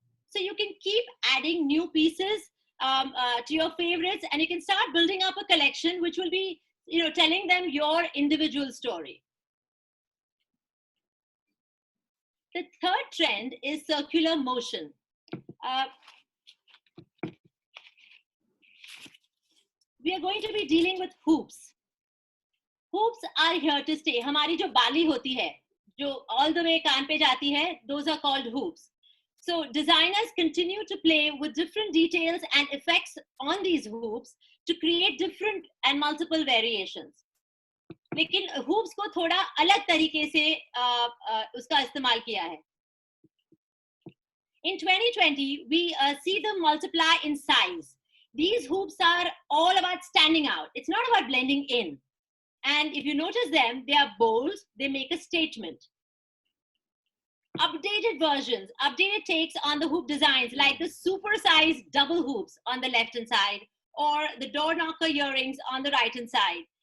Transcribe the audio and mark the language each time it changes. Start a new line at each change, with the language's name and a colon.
English: So you can keep adding new pieces to your favorites, and you can start building up a collection which will be, telling them your individual story. The third trend is circular motion. We are going to be dealing with hoops. Hoops are here to stay.
Hindi: हमारी जो बाली होती है, जो
English: all the way
Hindi: कान पे जाती है,
English: those are called hoops. So designers continue to play with different details and effects on these hoops to create different and multiple variations.
Hindi: लेकिन hoops को थोड़ा अलग तरीके से उसका इस्तेमाल किया है.
English: In 2020, we see them multiply in size. These hoops are all about standing out. It's not about blending in. And if you notice them, they are bold. They make a statement. Updated versions, updated takes on the hoop designs, like the super-sized double hoops on the left-hand side, or the door knocker earrings on the right-hand side.